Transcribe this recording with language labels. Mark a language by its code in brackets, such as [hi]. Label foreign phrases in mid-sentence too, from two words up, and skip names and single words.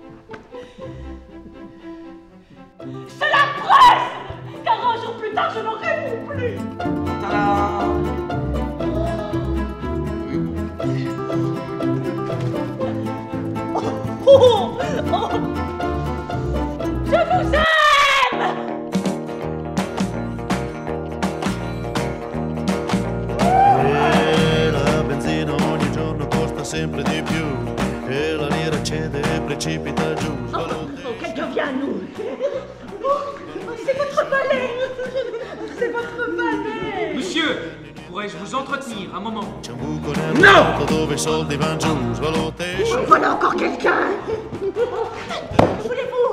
[fr] Cela presse, car un jour plus tard, je n'en réponds plus. Tadam! Oh, oh, je vous aime! [it] Sempre di più e la lira cede e precipita giù. [fr] Oh, qu'elle devient nous. C'est votre valet. C'est votre valet. Monsieur, pourrais-je vous entretenir un moment? Non! Voilà encore quelqu'un. Voulez-vous?